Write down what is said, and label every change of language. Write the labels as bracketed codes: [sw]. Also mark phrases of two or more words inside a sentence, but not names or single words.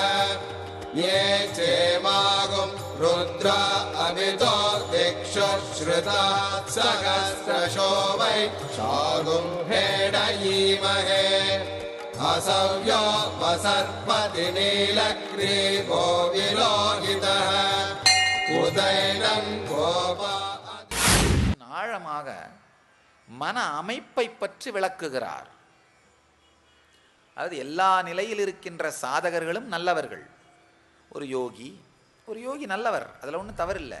[sa] ये चेमागुं रुद्र अभितो दिक्षु श्रुतात् सहस्रशो वै शागुं हेडयीमहे। असव्यो वसर्पति नीलग्रीवो विलो नैनम् गोपा. [ta] ஆழமாக மன அமைப்பை பற்றி விளக்குகிறார். அதாவது எல்லா நிலையில் இருக்கின்ற சாதகர்களும் நல்லவர்கள். ஒரு யோகி நல்லவர், அதில் ஒன்றும் தவறில்லை.